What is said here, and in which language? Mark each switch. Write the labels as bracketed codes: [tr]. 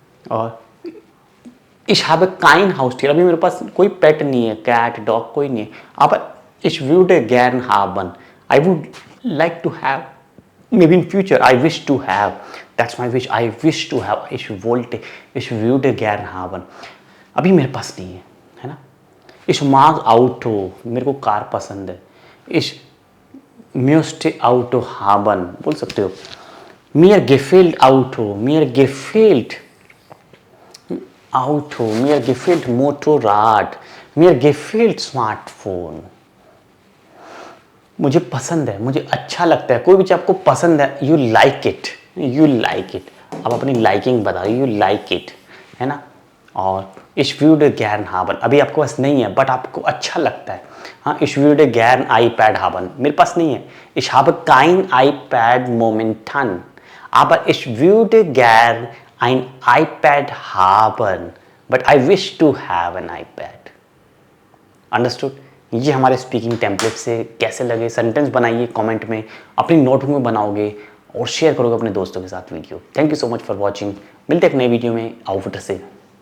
[de] और Ich habe kein Haustier. [hi] अभी मेरे पास कोई पेट नहीं है, कैट डॉग कोई नहीं है. [de] अब Ich würde gern haben. [en] I would like to have. Maybe in future I wish to have. That's my wish. I wish to have. [de] Ich würde gern haben. [hi] अभी मेरे पास नहीं है ना. [de] Ich mag Auto. [hi] मेरे को कार पसंद है. [de] Ich möchte Auto haben. [hi] बोल सकते हो. [de] Mir gefällt Auto. Mir gefällt Auto. Mir gefällt Motorrad. Mir gefällt Smartphone. [hi] मुझे पसंद है, मुझे अच्छा लगता है. कोई भी चीज़ आपको पसंद है, [en] You like it, you like it. [hi] आप अपनी लाइकिंग बताओ, [en] you like it, [hi] है ना. [de] और Ich würde gern haben. [hi] अभी आपके पास नहीं है, बट आपको अच्छा लगता है. [de] हाँ, Ich würde gern iPad haben. [hi] मेरे पास नहीं है. [de] Ich habe kein iPad momentan. Aber ich würde gern ein iPad haben. [en] But I wish to have an iPad. Understood? [hi] ये हमारे स्पीकिंग टेम्पलेट से कैसे लगे, सेंटेंस बनाइए कमेंट में, अपनी नोटबुक में बनाओगे और शेयर करोगे अपने दोस्तों के साथ video. [en] Thank you so much for watching. [hi] मिलते हैं एक नए वीडियो में. आउट से